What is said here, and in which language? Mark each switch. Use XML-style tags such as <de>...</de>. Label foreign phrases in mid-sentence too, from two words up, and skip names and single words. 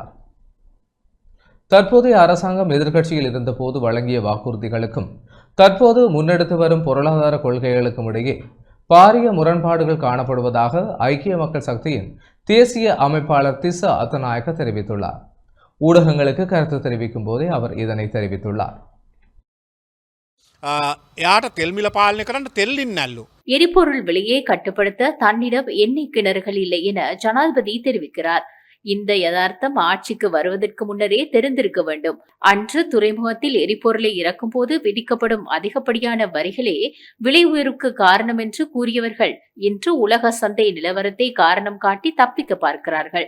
<ta>தற்போதைய அரசாங்கம் எதிர்க்கட்சியில் இருந்தபோது வழங்கிய வாக்குறுதிகளுக்கும் தற்போது முன்னெடுத்து வரும் பொருளாதார கொள்கைகளுக்கும் இடையே பாரிய முரண்பாடுகள் காணப்படுவதாக ஐக்கிய மக்கள் சக்தியின் தேசிய அமைப்பாளர் திஸ்ஸ அத்தநாயக்க தெரிவித்துள்ளார். ஊடகங்களுக்கு கருத்து தெரிவிக்கும் போதே அவர் இதனை தெரிவித்துள்ளார்.</ta> <si>එයාට තෙල්මිල පාලනය කරන්න තෙල්ලින් නැල්ලු.</si> <ta>எரிபொருள் விலையை கட்டுப்படுத்த தன்னிடம் எண்ணெய் கிணறுகள் இல்லை என ஜனாதிபதி தெரிவிக்கிறார். இந்த யதார்த்தம் ஆட்சிக்கு வருவதற்கு முன்னரே தெரிந்திருக்க வேண்டும். அன்று துறைமுகத்தில் எரிபொருளை இறக்கும் போது விதிக்கப்படும் அதிகப்படியான வரிகளே விலை உயர்வுக்கு காரணம் என்று கூறியவர்கள் இன்று உலக சந்தை நிலவரத்தை காரணம் காட்டி தப்பிக்க பார்க்கிறார்கள்.</ta>